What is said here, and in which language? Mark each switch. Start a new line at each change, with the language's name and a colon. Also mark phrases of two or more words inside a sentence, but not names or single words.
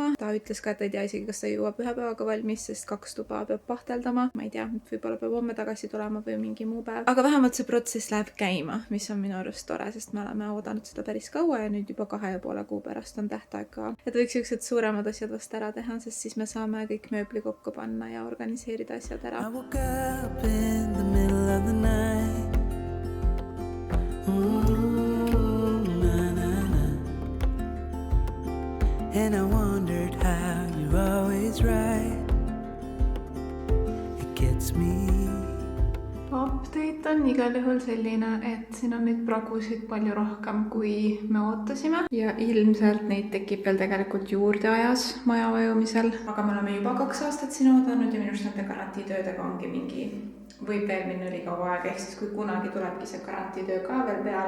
Estonian: Ta ütles ka, et ei tea isegi, kas ta jõuab 1 päevaga valmis, sest 2 tuba peab pahteldama. Ma ei tea, võib-olla peab homme tagasi tulema või mingi muu päev. Aga vähemalt see protsess läheb käima, mis on minu arust tore, sest me oleme oodanud seda päris kaua ja nüüd juba 2,5 kuu pärast on tähtaeg ka. Et võiks siuksed suuremad asjad vast ära teha, sest siis me saame kõik mööbli kokku panna ja organiseerida asjad.
English: I woke up in the middle of the night. Na, na, na. And I wondered how you're always right. It gets me.
Estonian: Update on igal juhul selline, et siin on neid pragusid palju rohkem, kui me ootasime ja ilmselt neid tekib veel tegelikult juurde ajas maja vajumisel. Aga me oleme juba 2 aastat siin oodanud ja minu arust nende garantiitöödega ongi mingi, võib veel minna ülikaua aega, ehk siis kui kunagi tulebki see garantiitöö ka veel peale.